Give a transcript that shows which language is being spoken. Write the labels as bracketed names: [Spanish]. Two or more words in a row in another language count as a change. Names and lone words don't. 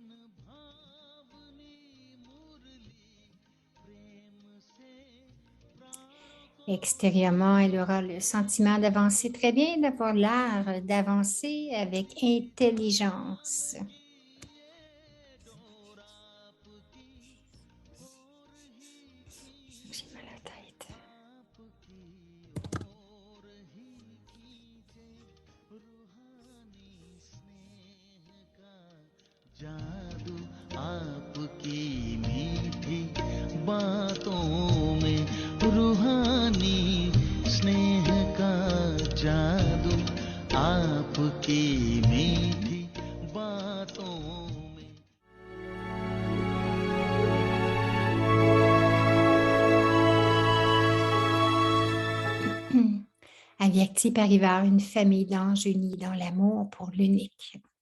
[French] Extérieurement, elle aura le sentiment d'avancer très bien, d'avoir l'art d'avancer avec intelligence. J'ai mal à la tête. [Hindi] जादू आपकी मीठी बातों में, रूहानी स्नेह का जादू आपकी मीठी बातों में। [French] Avyakti Parivar, une famille d'anges unis dans l'amour pour l'unique.